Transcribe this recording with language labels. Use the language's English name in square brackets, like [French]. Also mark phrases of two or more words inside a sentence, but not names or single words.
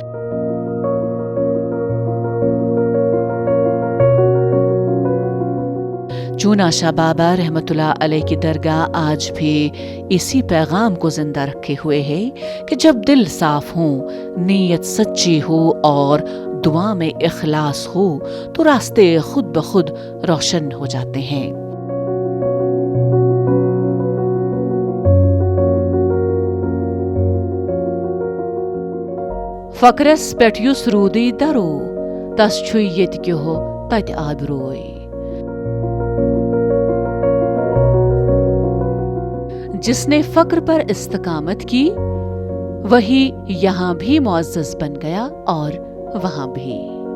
[Urdu] چونا شاہ بابا رحمۃ اللہ علیہ کی درگاہ آج بھی اسی پیغام کو زندہ رکھے ہوئے ہے کہ جب دل صاف ہوں، نیت سچی ہو اور دعا میں اخلاص ہو تو راستے خود بخود روشن ہو جاتے ہیں۔ [Kashmiri] فقرس پیٹھ یس رودی درو تس چھُ ییٚتہِ کیٚہو تتہِ آبروے۔ [Urdu] جس نے فقر پر استقامت کی وہی یہاں بھی معزز بن گیا اور وہاں بھی۔